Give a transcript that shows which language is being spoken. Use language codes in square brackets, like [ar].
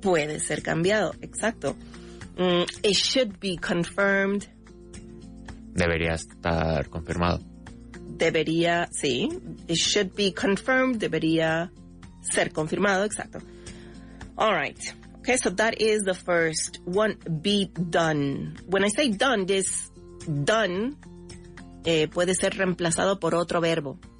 [es] Puede ser cambiado, exacto. [en] It should be confirmed. [es] Debería estar confirmado. Debería, sí. [en] It should be confirmed. [es] Debería ser confirmado, exacto. [en] All right. Okay, so that is the first one, be done. When I say done, this done [es] puede ser reemplazado por otro verbo.